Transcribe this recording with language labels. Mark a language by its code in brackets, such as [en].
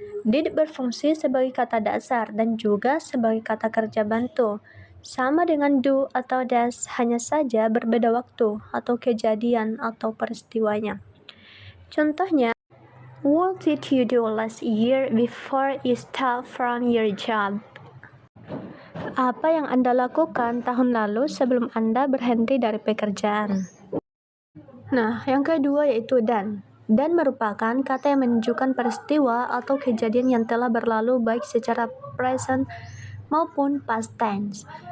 [id] Did berfungsi sebagai kata dasar dan juga sebagai kata kerja bantu. Sama dengan do atau does, hanya saja berbeda waktu atau kejadian atau peristiwanya. [en] Contohnya, what did you do last year before you start from your job? [id] Apa yang Anda lakukan tahun lalu sebelum Anda berhenti dari pekerjaan? Nah, yang kedua yaitu done. Done merupakan kata yang menunjukkan peristiwa atau kejadian yang telah berlalu baik secara present maupun past tense.